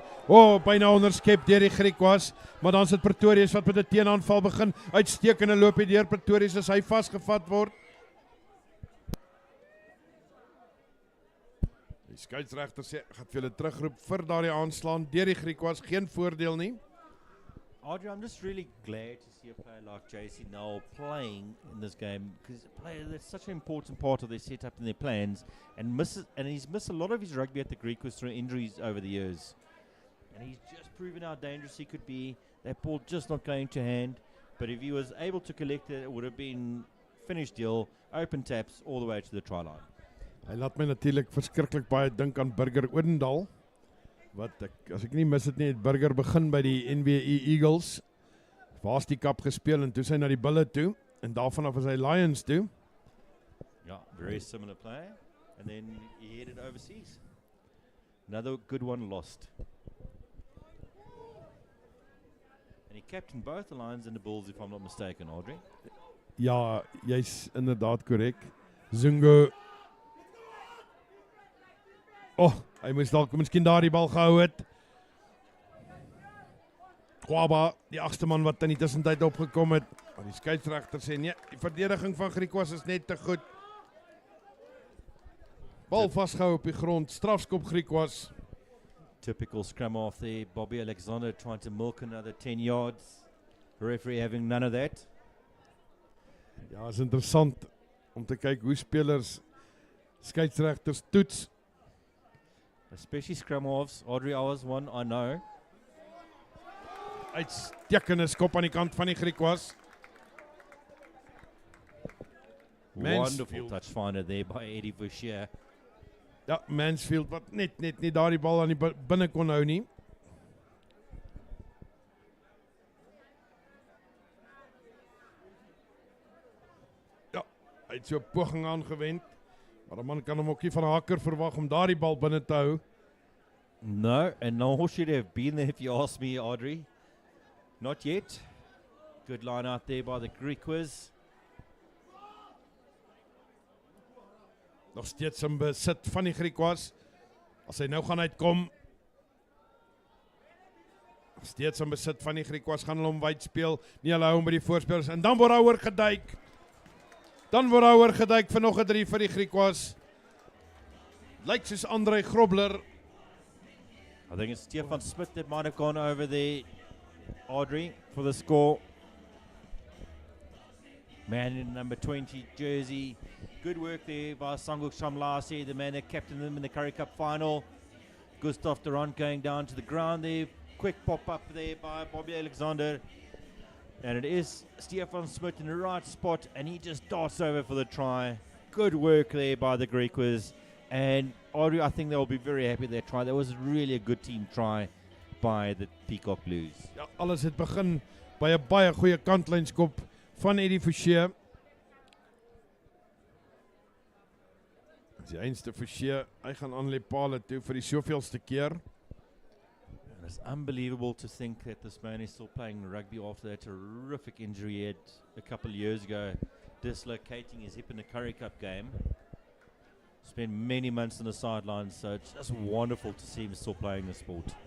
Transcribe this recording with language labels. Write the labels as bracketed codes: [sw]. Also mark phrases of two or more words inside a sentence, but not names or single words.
[af] Byna onderskep deur die Griquas, maar dan sit Pretorius wat met 'n teenaanval begin. Uitstekende loop hy deur Pretorius as hy vasgevat word. Die skeieregter sê gaan vir hulle terugroep vir daardie aanslaan deur die Griquas, geen voordeel nie. [en] Audrey, I'm just really glad to see a player like JC Null playing in this game, because a player that's such an important part of their setup and their plans, and he's missed a lot of his rugby at the Griquas through injuries over the years. And he's just proven how dangerous he could be. That ball just not going to hand, but if he was able to collect it, it would have been finished deal, open taps all the way to the try line. [af] Hy laat my natuurlik verskriklik baie dink aan Burger Odendaal. Wat as ek nie mis het nie, het Burger begin by die NWE Eagles. Waar's die kap gespeel en toe sy na die Bulle toe en daarvan af is hy Lions toe. [en] Yeah, very similar player, and then he headed overseas. Another good one lost. And he captained both the Lions and the Bulls, if I'm not mistaken, Audrey. [af] Ja, jy's inderdaad korrek. Zungo. Hy moes dalk miskien daardie bal gehou het. Kwaba, die agste man wat in die tussentyd opgekom het. Maar die skeieregter sê nee, die verdediging van Griquas is net te goed. Bal vasgehou op die grond, strafskop Griquas. [en] Typical scrum off there. Bobby Alexander trying to milk another 10 yards. Referee having none of that. [af] Ja, is interessant om te kyk hoe spelers skeieregters toets. [en] Especially scrum offs. Audrey, I was one, I know. [af] Uitstekende skop aan die kant van die Griquas. [en] Wonderful touch finder there by Eddie Boucher. [af] Ja, Mansfield wat net daardie bal aan die binne kon hou nie. Ja, hy het so 'n poging aangewend. Maar 'n man kan hom ook nie van 'n haker verwag om daardie bal binne te hou. [en] No, and no should have been there if you ask me, Audrey. Not yet. Good line out there by the Griquas. [af] Nog steeds in besit van die Griquas. As hy nou gaan uitkom. Nog steeds in besit van die Griquas, gaan hulle hom wyd speel. Nie hulle hou hom by die voorspelers en dan word daar oor geduik. Dan word daar oorgeduik vir nog 'n 3 vir die Griquas. Lyk soos André Grobler. [en] I think it's Stefan Smith that might have gone over there, Audrey, for the score. Man in number 20 jersey. Good work there by Sanguk Shamlasi, the man that captained them in the Currie Cup final. Gustav Durant going down to the ground there. Quick pop up there by Bobby Alexander. And it is Stefan Smith in the right spot, and he just darts over for the try. Good work there by the Griquas. And Audrey, I think they'll be very happy with that try. That was really a good team try by the Peacock Blues. [af] Ja, alles het begin by 'n baie goeie kantlynskop van Eddie Forshey. Die einste Forshey, hy gaan aan Lepale toe vir die soveelste keer. [en] And it's unbelievable to think that this man is still playing rugby after that terrific injury he had a couple of years ago, dislocating his hip in the Currie Cup game. Spent many months on the sidelines, so it's just wonderful to see him still playing the sport.